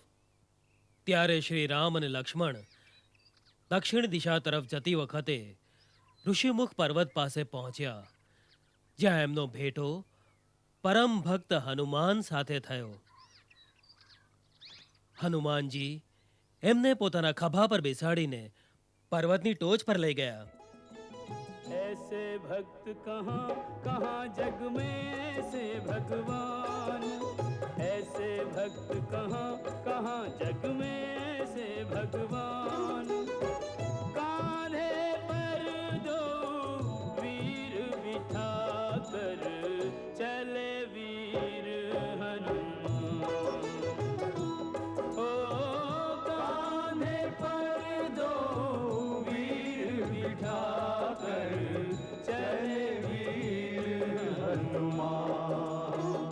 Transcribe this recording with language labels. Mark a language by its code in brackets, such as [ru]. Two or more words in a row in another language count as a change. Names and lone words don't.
[gu] ત્યારે શ્રી રામ અને લક્ષ્મણ દક્ષિણ દિશા તરફ જતી વખતે ઋષિમુખ પર્વત પાસે પહોંચ્યા, જ્યાં એમનો ભેટો પરમ ભક્ત હનુમાન સાથે થયો. હનુમાનજી એમને પોતાના ખભા પર બેસાડીને પર્વતની ટોચ પર લઈ ગયા. [hi] ऐसे भक्त कहाँ कहाँ जग में ऐसे भगवान। ऐसे भक्त कहाँ कहाँ जग में ऐसे भगवान। कान्हे पर दो वीर बिठा कर चले वीर हनुमान। ओ कान्हे पर दो वीर बिठा कर चले वीर हनुमान।